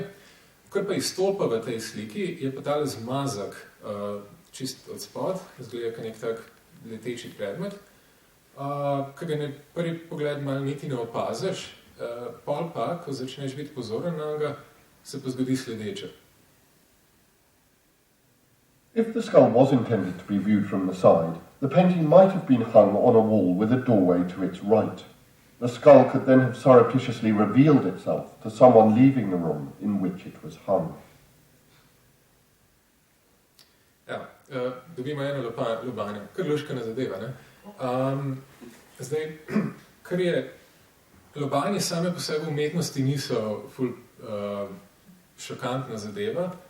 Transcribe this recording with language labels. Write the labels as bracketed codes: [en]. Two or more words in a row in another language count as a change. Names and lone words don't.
[sl] Kar pa izstopa v tej sliki, je pa tale zmazek čist od spod, izgleda kot nek tak leteči predmet, ki ga na prvi pogled malo niti ne opaziš, pol pa, ko začneš biti pozoren na ga, se pa zgodi sledeče. [en] If the skull was intended to be viewed from the side, the painting might have been hung on a wall with a doorway to its right. The skull could then have surreptitiously revealed itself to someone leaving the room in which it was hung. [sl] Ja, dobimo eno lobanje, kar luškana zadeva, ne? Zdaj, kar je, lobanje same po sebi umetnosti niso ful šokantna zadeva.